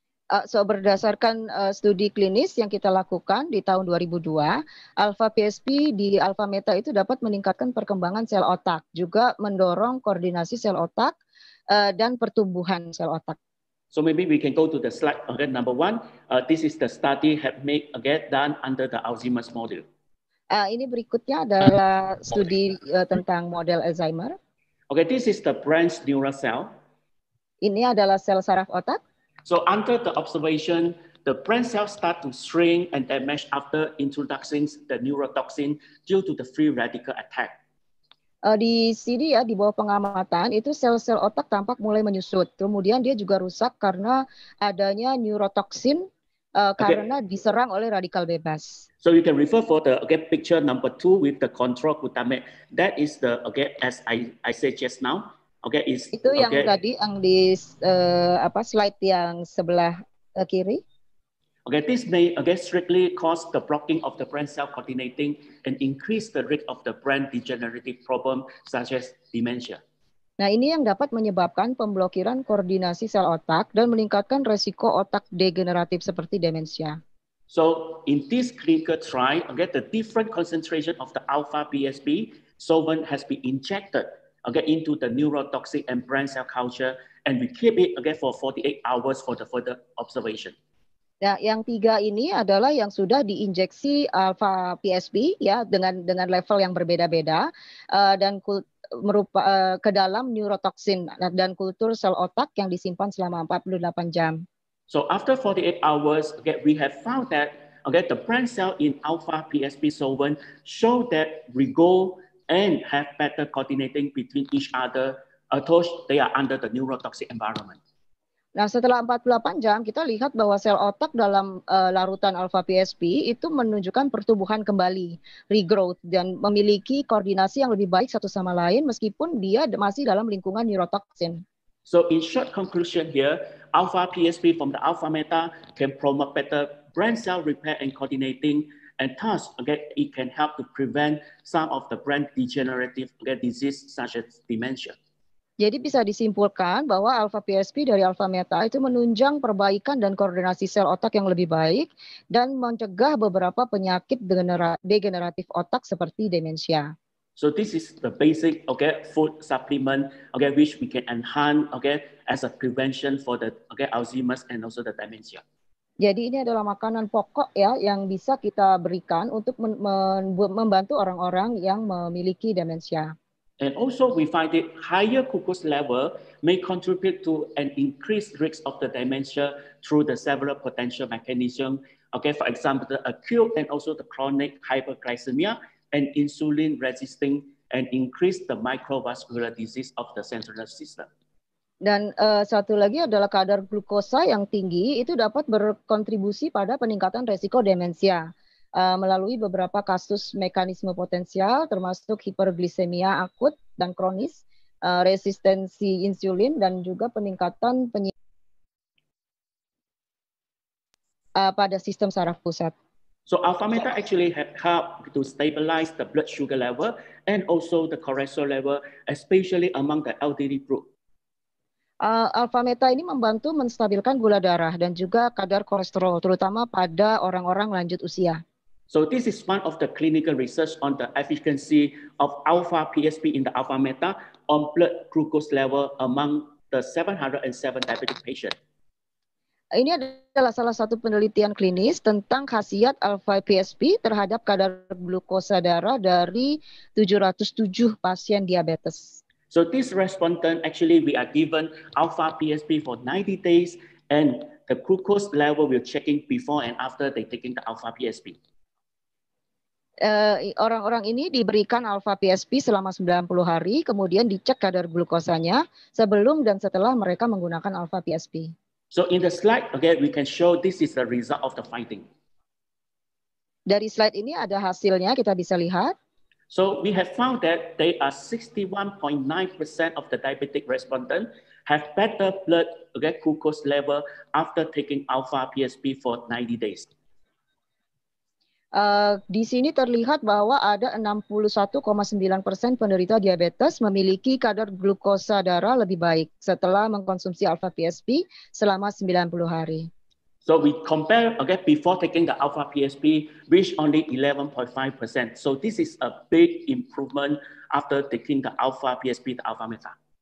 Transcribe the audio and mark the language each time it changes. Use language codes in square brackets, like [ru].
[id] Berdasarkan studi klinis yang kita lakukan di tahun 2002, alpha PSP di alpha meta itu dapat meningkatkan perkembangan sel otak, juga mendorong koordinasi sel otak dan pertumbuhan sel otak. [en] So maybe we can go to the slide number 1. This is the study have made done under the Alzheimer's model. [id] Ini berikutnya adalah studi tentang model Alzheimer. [en] Okay, this is the brain's neural cell. [id] Ini adalah sel saraf otak. [en] So under the observation, the brain cells start to shrink and damage after introducing the neurotoxin due to the free radical attack. [id] Di sini ya, di bawah pengamatan itu sel-sel otak tampak mulai menyusut. Kemudian dia juga rusak karena adanya neurotoxin karena diserang oleh radikal bebas. [en] So you can refer for the picture number 2 with the control glutamate. That is the as I said just now. [id] Itu yang tadi yang di slide yang sebelah kiri. [en] This may strictly cause the blocking of the brain cell coordinating and increase the risk of the brain degenerative problem such as dementia. [id] Nah, ini yang dapat menyebabkan pemblokiran koordinasi sel otak dan meningkatkan resiko otak degeneratif seperti demensia. [en] So in this clinical trial, the different concentration of the alpha PSP solvent has been injected into the neurotoxic and brain cell culture, and we keep it for 48 hours for the further observation. [id] Nah, yang 3 ini adalah yang sudah diinjeksi alpha PSP ya dengan level yang berbeda-beda dan ke dalam neurotoxin dan kultur sel otak yang disimpan selama 48 jam. [en] So after 48 hours, we have found that the brain cell in alpha PSP solvent show that regrow and have better coordinating between each other, although they are under the neurotoxic environment. [id] Nah, setelah 48 jam, kita lihat bahwa sel otak dalam larutan alpha PSP itu menunjukkan pertumbuhan kembali, regrowth, dan memiliki koordinasi yang lebih baik satu sama lain meskipun dia masih dalam lingkungan neurotoxin. [en] So in short conclusion here, alpha PSP from the alpha meta can promote better brain cell repair and coordinating, and thus it can help to prevent some of the brain degenerative disease such as dementia. [id] Jadi bisa disimpulkan bahwa alpha PSP dari alpha meta itu menunjang perbaikan dan koordinasi sel otak yang lebih baik dan mencegah beberapa penyakit degeneratif otak seperti demensia. [en] So this is the basic food supplement which we can enhance as a prevention for the Alzheimer's and also the dementia. [id] Jadi ini adalah makanan pokok ya yang bisa kita berikan untuk membantu orang-orang yang memiliki demensia. [en] And also we find that higher glucose level may contribute to an increased risk of the dementia through the several potential mechanisms. For example, the acute and also the chronic hyperglycemia and insulin resisting and increase the microvascular disease of the central nervous system. [id] Dan satu lagi adalah kadar glukosa yang tinggi itu dapat berkontribusi pada peningkatan resiko demensia. Melalui beberapa kasus mekanisme potensial termasuk hiperglisemia akut dan kronis, resistensi insulin dan juga peningkatan pada sistem saraf pusat. [en] So alpha meta actually have helped to stabilize the blood sugar level and also the cholesterol level, especially among the elderly group. [id] Alpha meta ini membantu menstabilkan gula darah dan juga kadar kolesterol, terutama pada orang-orang lanjut usia. [en] So this is one of the clinical research on the efficacy of alpha PSP in the alpha meta on blood glucose level among the 707 diabetic patients. [id] Ini adalah salah satu penelitian klinis tentang khasiat alpha PSP terhadap kadar glukosa darah dari 707 pasien diabetes. [en] So this respondent actually we are given alpha PSP for 90 days and the glucose level we're checking before and after they taking the alpha PSP. [id] Orang-orang ini diberikan alpha PSP selama 90 hari, kemudian dicek kadar glukosanya sebelum dan setelah mereka menggunakan alpha PSP. [en] So in the slide, again, we can show this is the result of the finding. [id] Dari slide ini ada hasilnya, kita bisa lihat. [en] So we have found that they are 61.9% of the diabetic respondent have better blood glucose level after taking alpha PSP for 90 days. [id] Di sini terlihat bahwa ada 61,9% penderita diabetes memiliki kadar glukosa darah lebih baik setelah mengkonsumsi alpha PSP selama 90 hari. [en] So we compare again before taking the alpha PSP, which only 11.5%. So this is a big improvement after taking the alpha PSP, the alpha meta.